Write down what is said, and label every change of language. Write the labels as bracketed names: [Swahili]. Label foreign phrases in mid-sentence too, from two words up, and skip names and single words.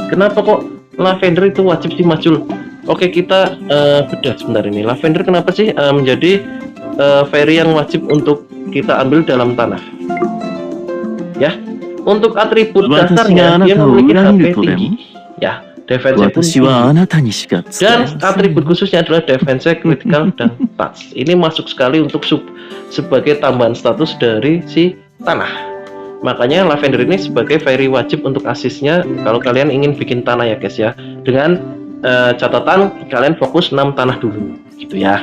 [Indonesian] Kenapa kok lavender itu wajib sih Mas Jul? Oke, kita bedah sebentar ini. Lavender kenapa sih menjadi Fairy yang wajib untuk kita ambil dalam tanah ya? Untuk atribut dasarnya dia memiliki HP tinggi ya. defense pun [Japanese] 私はあ [Indonesian] tinggi. [Japanese] なたにしか使え [Indonesian] Dan [Japanese] ません。 [Indonesian] atribut khususnya adalah defense, critical, dan touch. Ini masuk sekali untuk sebagai tambahan status dari si tanah. Makanya Lavender ini sebagai fairy wajib untuk asisnya kalau kalian ingin bikin tanah ya guys ya. Dengan catatan kalian fokus 6 tanah dulu gitu ya.